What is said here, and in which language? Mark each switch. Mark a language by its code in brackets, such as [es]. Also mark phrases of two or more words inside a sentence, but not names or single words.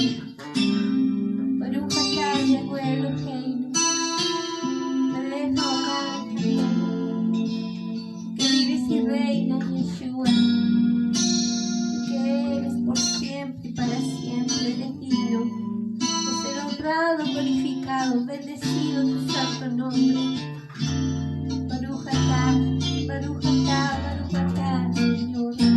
[he] ברוך אתה יהוה אלוהינו, מלך העולם [es] que vives y reinas, Yeshua, que eres por siempre y para siempre, eres digno de ser honrado, glorificado, bendecido tu santo nombre. [he] ברוך אתה, ברוך אתה, ברוך אתה, [es] Señor.